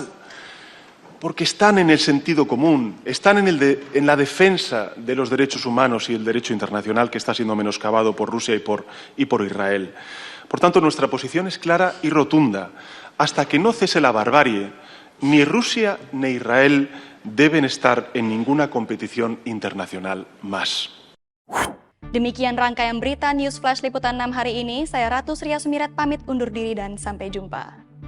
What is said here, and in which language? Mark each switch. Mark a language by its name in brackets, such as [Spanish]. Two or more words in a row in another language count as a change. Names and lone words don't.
[Spanish] Porque están en el sentido común, están en la defensa de los derechos humanos y el derecho internacional que está siendo menoscabado por Rusia y por Israel. Por tanto, nuestra posición es clara y rotunda. Hasta que no cese la barbarie, ni Rusia ni Israel deben estar en ninguna competición internacional más. [Indonesian] Demikian rangkaian berita News Flash Liputan 6 hari ini. Saya Ratu Surya Sumirat pamit undur diri dan sampai jumpa.